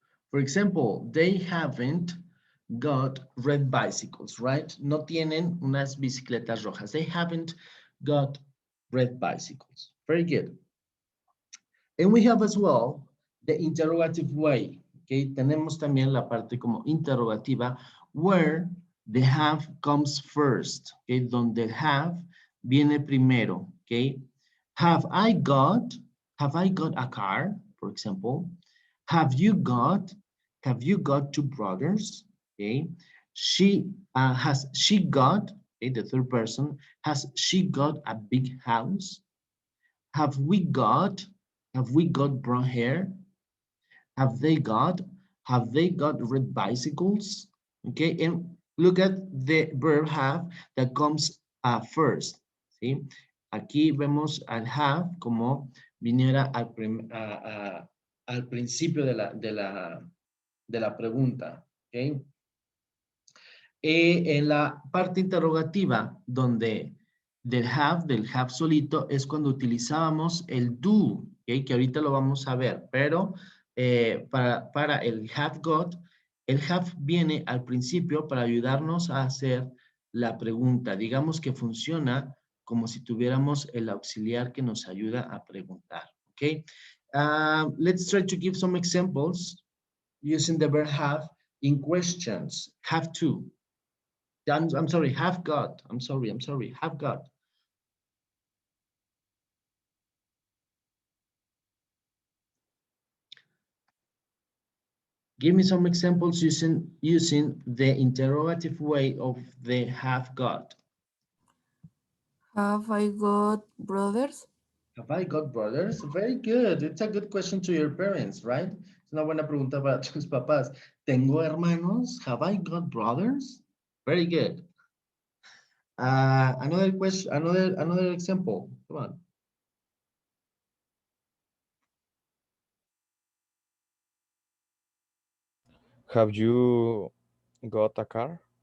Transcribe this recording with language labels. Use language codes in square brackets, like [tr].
[en] For example, they haven't got red bicycles, right? [es] No tienen unas bicicletas rojas. [en] They haven't got red bicycles. Very good. And we have as well the interrogative way. [es] Okay, tenemos también la parte como interrogativa [en] where the have comes first. [es] Okay, donde el have viene primero. [en] Okay, have I got a car, for example? Have you got two brothers? Okay, has she got, okay, the third person, has she got a big house? Have we got brown hair? Have they got red bicycles? Okay, and look at the verb have that comes first. [es] ¿Sí? Aquí vemos al have como viniera al principio de la pregunta. Okay. En la parte interrogativa, donde del have solito, es cuando utilizábamos el do, ¿okay? Que ahorita lo vamos a ver, pero para el have got, el have viene al principio para ayudarnos a hacer la pregunta. Digamos que funciona como si tuviéramos el auxiliar que nos ayuda a preguntar, ¿ok? [en] Let's try to give some examples using the verb have in questions. Have to. I'm sorry, have got. I'm sorry, have got. Give me some examples using the interrogative way of the have got. Have I got brothers? Have I got brothers? Very good. It's a good question to your parents, right? [es] Es una buena pregunta para tus papás. ¿Tengo hermanos? [en] Have I got brothers? Very good. Another question, another example. Come on. Have you got a car?